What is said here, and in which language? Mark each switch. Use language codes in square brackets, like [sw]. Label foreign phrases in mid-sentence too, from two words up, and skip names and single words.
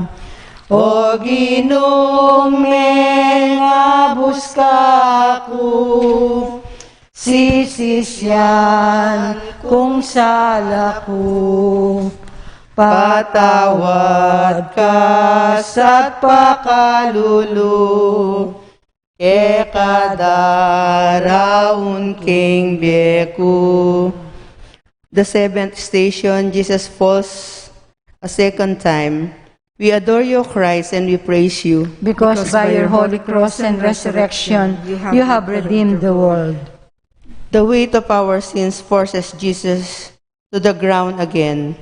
[pam] O ginong mengabus ka ko, sisisyan kung sala ko. Patawad ka sa't pakalulu, e kadaraon king beku. [en] The seventh station, Jesus falls a second time. We adore you, Christ, and we praise you. Because by your holy cross and resurrection, you have redeemed the world. The weight of our sins forces Jesus to the ground again.